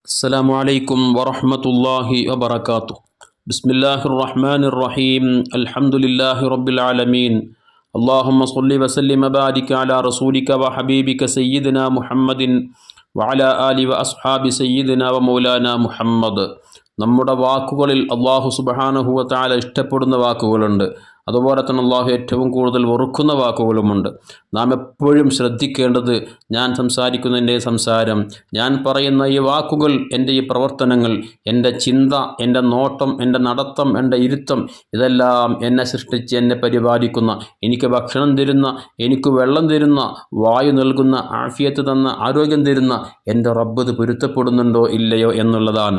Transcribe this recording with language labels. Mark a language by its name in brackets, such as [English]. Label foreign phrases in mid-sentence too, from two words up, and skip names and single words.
[Arabic] السلام عليكم ورحمة الله وبركاته. بسم الله الرحمن الرحيم. الحمد لله رب العالمين. اللهم صل وسلم وبارك على رسولك وحبيبك سيدنا محمد وعلى آله وأصحاب سيدنا ومولانا محمد. [Malayalam] നമ്മുടെ വാക്കുകളിൽ [Arabic] الله سبحانه وتعالى [Malayalam] ഇഷ്ടപ്പെടുന്ന വാക്കുകളുണ്ട്, അതുപോലെ തന്നെ അള്ളാഹു ഏറ്റവും കൂടുതൽ വെറുക്കുന്ന വാക്കുകളുമുണ്ട്. നാം എപ്പോഴും ശ്രദ്ധിക്കേണ്ടത്, ഞാൻ സംസാരിക്കുന്ന എൻ്റെ സംസാരം, ഞാൻ പറയുന്ന ഈ വാക്കുകൾ, എൻ്റെ ഈ പ്രവർത്തനങ്ങൾ, എൻ്റെ ചിന്ത, എൻ്റെ നോട്ടം, എൻ്റെ നടത്തം, എൻ്റെ ഇരുത്തം, ഇതെല്ലാം എന്നെ സൃഷ്ടിച്ച് എന്നെ പരിപാലിക്കുന്ന, എനിക്ക് ഭക്ഷണം തരുന്ന, എനിക്ക് വെള്ളം തരുന്ന, വായു നൽകുന്ന, ആഫിയത്ത് തന്ന, ആരോഗ്യം തരുന്ന എൻ്റെ റബ്ബ് ഇത് പൊരുത്തപ്പെടുന്നുണ്ടോ ഇല്ലയോ എന്നുള്ളതാണ്.